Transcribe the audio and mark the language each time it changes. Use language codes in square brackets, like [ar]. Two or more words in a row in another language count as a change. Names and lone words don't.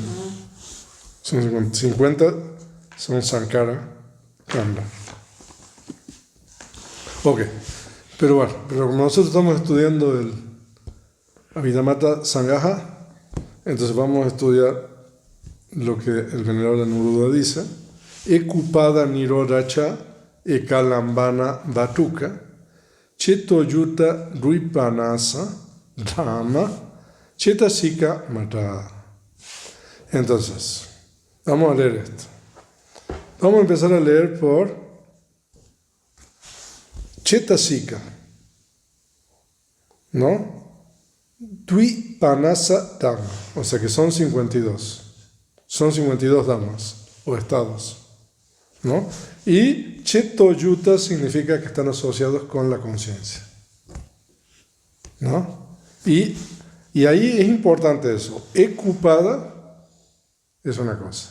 [es] Son 50 son Sankara Kanda. Ok. Pero bueno, como nosotros estamos estudiando el Abhidhamma Sangaha, entonces vamos a estudiar lo que el venerable Anuruddha dice. [pi] Ekupada nirodacha ekalambana batuka chetoyuta ruipanasa dhamma chetasika mata. [es] Entonces, vamos a leer esto. Vamos a empezar a leer por chetasika, ¿no? [pi] Dvipanasa dhamma, [es] o sea que son 52. Son 52 dhammas o estados, ¿no? Y chetoyuta significa que están asociados con la conciencia, ¿no? Y ahí es importante eso. Ekupada es una cosa.